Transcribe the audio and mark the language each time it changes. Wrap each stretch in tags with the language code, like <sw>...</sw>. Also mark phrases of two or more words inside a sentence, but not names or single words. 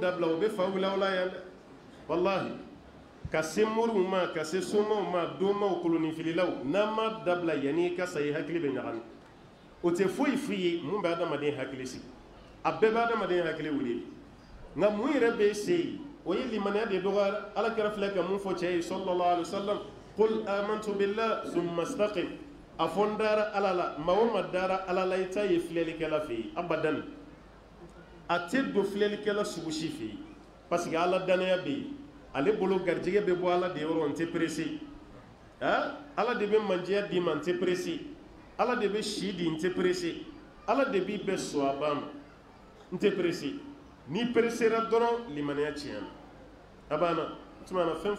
<bm>dabila o bɛ fa wuli aw la yan dɛ walahi ka se moriw ma ka se somaw ma donmaw kolonifililaw n'an ma dabila yanni i ka sa i hakili bɛ ɲagami o tɛ foyi f'i ye mun bɛ adamaden hakili sigi a bɛɛ bɛ adamaden hakili wuli nka mun yɛrɛ bɛ se yen o ye limaniya de dɔgɔyara ala kɛra filɛ ka mun fɔ cɛ ye</bm> <ar>صلى الله عليه وسلم قل آمنت بالله ثم استقم</ar> <bm>a fɔ n dara ala la maa o maa dara ala la i ta ye filɛlikɛla fɛ yen abadan a tɛ don filɛlikɛla sugu si fɛ yen</bm> <fr>parce que</fr> <bm>ala danaya bɛ yen ale bolo garijɛgɛ bɛ bɔ ala de yɔrɔ n tɛ perese ala de bɛ mandiya d'i ma n tɛ perese ala de bɛ si di n tɛ perese ala de b'i bɛɛ sɔn a ba ma n tɛ perese n'i peresera dɔrɔn limaniya tiɲɛna a banna tuma na fɛn</bm>